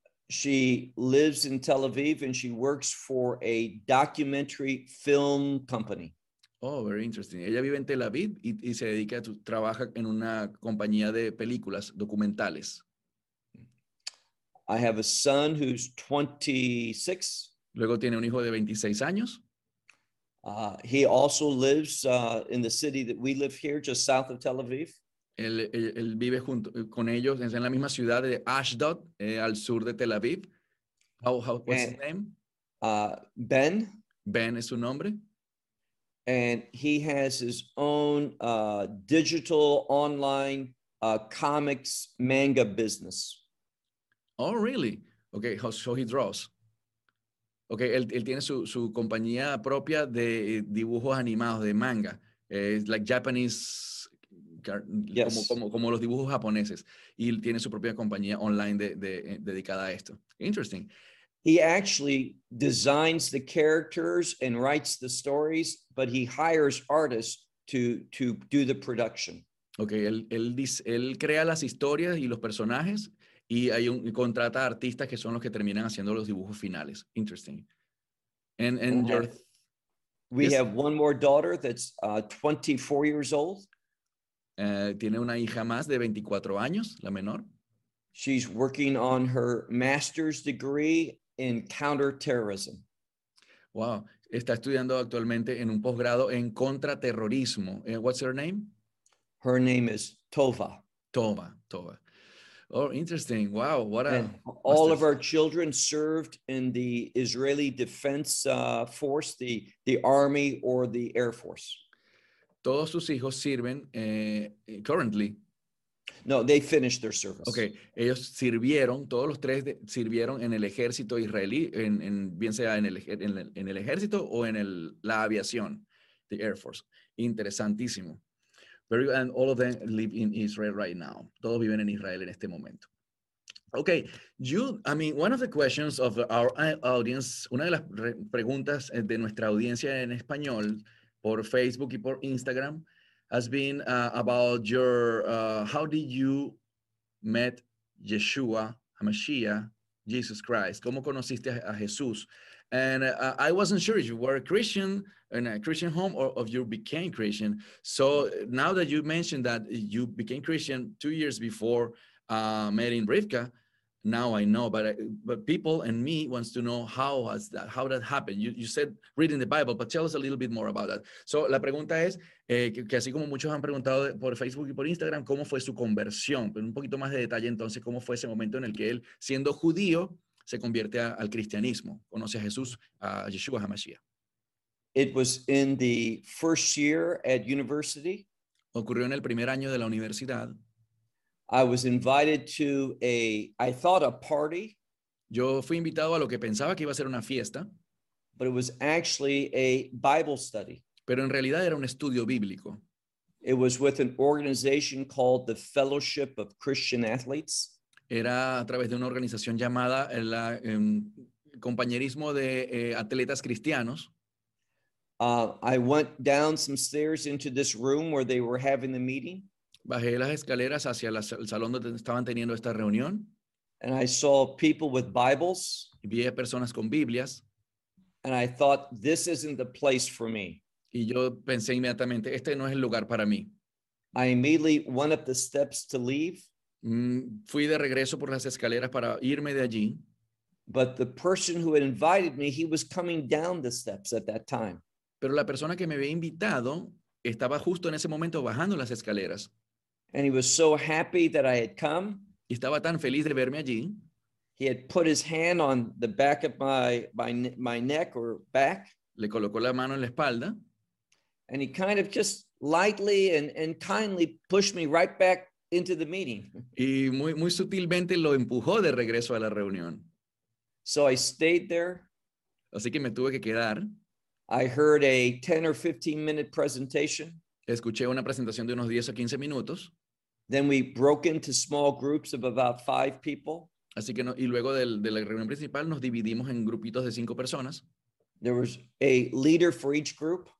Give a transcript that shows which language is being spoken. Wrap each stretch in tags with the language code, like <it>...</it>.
<en>She lives in Tel Aviv and she works for a documentary film company. Oh, very interesting.</en> <es>Ella vive en Tel Aviv y se dedica a trabaja en una compañía de películas documentales.</es> <en>I have a son who's 26.</en> <es>Luego tiene un hijo de 26 años.</es> <en>He also lives in the city that we live here, just south of Tel Aviv.</en> <es>Él vive junto con ellos en la misma ciudad de Ashdod, al sur de Tel Aviv.</es> <en>What's his name? Ben.</en> <es>Ben es su nombre.</es> <en>And he has his own digital online comics manga business. Oh, really? Okay, so he draws.</en> <es>Okay, él tiene su compañía propia de dibujos animados, de manga.</es> <en>It's like Japanese. Yes.</en> <es>Como los dibujos japoneses. Y él tiene su propia compañía online dedicada a esto.</es> <en>Interesting. He actually designs the characters and writes the stories, but he hires artists to do the production.</en> <es>Okay, él crea las historias y los personajes y hay un contrata artistas que son los que terminan haciendo los dibujos finales.</es> <en>Interesting. And your have one more daughter that's 24 years old.</en> <es>Tiene una hija más de 24 años, la menor.</es> <en>She's working on her master's degree in counterterrorism.</en> <es>Wow, está estudiando actualmente en un posgrado en contraterrorismo.</es> <en>What's her name? Her name is Tova. Tova. Oh, interesting. Wow. Of our children served in the Israeli Defense Force, the Army or the Air Force.</en> <es>Todos sus hijos sirven</es> <en>currently. No, they finished their service. Okay.</en> <es>Ellos sirvieron, todos los tres sirvieron en el ejército israelí, bien sea en el ejército o en la aviación,</es> <en>the Air Force.</en> <es>Interesantísimo.</es> <en>Very good. And all of them live in Israel right now.</en> <es>Todos viven en Israel en este momento.</es> <en>Okay, one of the questions of our audience,</en> <es>una de las preguntas de nuestra audiencia en español por Facebook y por Instagram</es> <en>has been about your, how did you met Yeshua, HaMashiach, Jesus Christ?</en> <es>¿Cómo conociste a Jesús?</es> <en>And I wasn't sure if you were a Christian in a Christian home or if you became Christian. So now that you mentioned that you became Christian 2 years before meeting Rivka, now I know. But people and me wants to know how that happened. You said reading the Bible, but tell us a little bit more about that.</en> <es>So la pregunta es que así como muchos han preguntado por Facebook y por Instagram, ¿cómo fue su conversión? Pero un poquito más de detalle entonces, ¿cómo fue ese momento en el que él, siendo judío, se convierte al cristianismo, conoce a Jesús, a Yeshua HaMashiach?</es> <en>It was in the first year at university.</en> <es>Ocurrió en el primer año de la universidad.</es> <en>I was invited to a party.</en> <es>Yo fui invitado a lo que pensaba que iba a ser una fiesta.</es> <en>But it was actually a Bible study.</en> <es>Pero en realidad era un estudio bíblico.</es> <en>It was with an organization called the Fellowship of Christian Athletes.</en> <es>Era a través de una organización llamada el Compañerismo de Atletas Cristianos.</es> <en>I went down some stairs into this room where they were having the meeting.</en> <es>Bajé las escaleras hacia el salón donde estaban teniendo esta reunión.</es> <en>And I saw people with Bibles.</en> <es>Y vi a personas con Biblias.</es> <en>And I thought, this isn't the place for me.</en> <es>Y yo pensé inmediatamente, este no es el lugar para mí.</es> <en>I immediately went up the steps to leave.</en> <es>Fui de regreso por las escaleras para irme de allí.</es> <en>But the person who had invited me, he was coming down the steps at that time.</en> <es>Pero la persona que me había invitado estaba justo en ese momento bajando las escaleras.</es> <en>And he was so happy that I had come.</en> <es>Y estaba tan feliz de verme allí.</es> <en>He had put his hand on the back of my neck or back.</en> <es>Le colocó la mano en la espalda.</es> <en>And he kind of just lightly and kindly pushed me right back into the meeting.</en> <es>Y muy, muy sutilmente lo empujó de regreso a la reunión.</es> <en>So I stayed there.</en> <es>Así que me tuve que quedar.</es> <en>I heard a 10 or 15 minute presentation.</en> <es>Escuché una presentación de unos 10 o 15 minutos.</es> <en>Then we broke into small groups of about 5 people.</en> <es>Así que no, y luego de la reunión principal nos dividimos en grupitos de 5 personas.</es> <en>There was a leader for each group.</en>